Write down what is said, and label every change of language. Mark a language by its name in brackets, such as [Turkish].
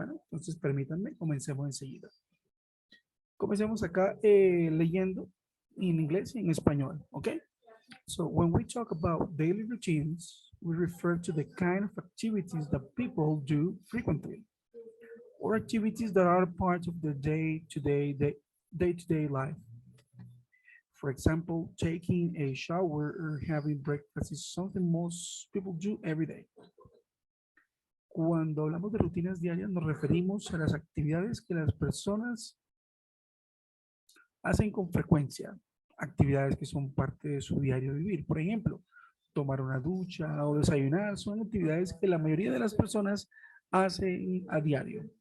[Spanish] Bueno, entonces permítanme, comencemos enseguida. Comencemos acá leyendo en inglés y en español, ¿ok? [English] So when we talk about daily routines, we refer to the kind of activities that people do frequently, or activities that are part of their day-to-day life. For example, taking a shower or having breakfast is something most people do every day. [Spanish] Cuando hablamos de rutinas diarias, nos referimos a las actividades que las personas hacen con frecuencia, actividades que son parte de su diario vivir. Por ejemplo, tomar una ducha o desayunar son actividades que la mayoría de las personas hacen a diario.